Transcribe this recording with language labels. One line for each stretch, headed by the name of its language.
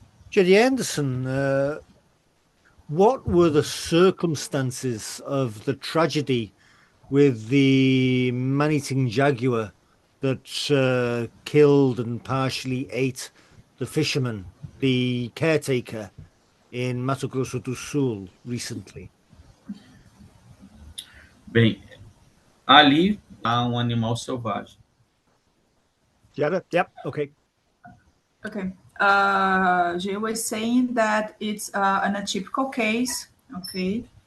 English: Gediendson, what were the circumstances of the tragedy with the man-eating jaguar that killed and partially ate the fisherman, the caretaker in Mato Grosso do Sul recently?
Portuguese: Bem, ali há animal selvagem.
English: Yep. Okay. Okay. Jay was saying that it's an atypical case. Okay.